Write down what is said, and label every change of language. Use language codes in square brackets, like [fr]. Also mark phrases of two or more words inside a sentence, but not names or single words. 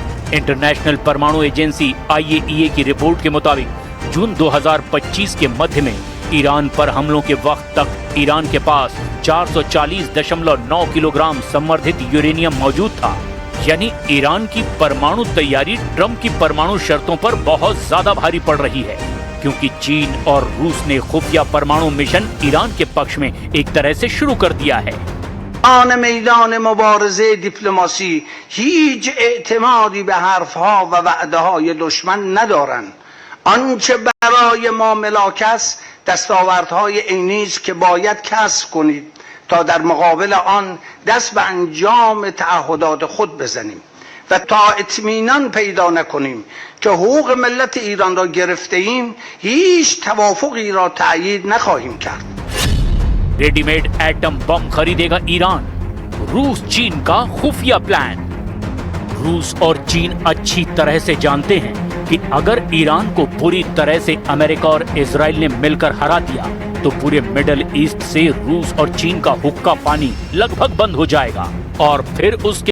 [hi] इंटरनेशनल परमाणु एजेंसी IAEA की रिपोर्ट के मुताबिक जून 2025 के मध्य में ईरान पर हमलों के वक्त तक ईरान के पास 440.9 किलोग्राम संवर्धित यूरेनियम मौजूद था। यानी ईरान की परमाणु तैयारी ट्रंप की परमाणु शर्तों पर बहुत ज्यादा भारी पड़ रही है, क्योंकि चीन और रूस ने खुफिया परमाणु मिशन ईरान के पक्ष में एक तरह से शुरू कर दिया है। [fa] آن میدان مبارزه دیپلماسی هیچ اعتمادی به حرفها و وعده های دشمن ندارند. آنچه برای ما ملاک است دستاوردهای عینی است که باید کسب کنید تا در مقابل آن دست به انجام تعهدات خود بزنیم و تا اطمینان پیدا نکنیم که حقوق ملت ایران را گرفته ایم هیچ توافقی را تأیید نخواهیم کرد. [hi] रेडीमेड एटम बम खरीदेगा ईरान, रूस चीन का खुफिया प्लान। रूस और चीन अच्छी तरह से जानते हैं कि अगर ईरान को पूरी तरह से अमेरिका और इजराइल ने मिलकर हरा दिया तो पूरे मिडल ईस्ट से रूस और चीन का हुक्का पानी लगभग बंद हो जाएगा और फिर उसके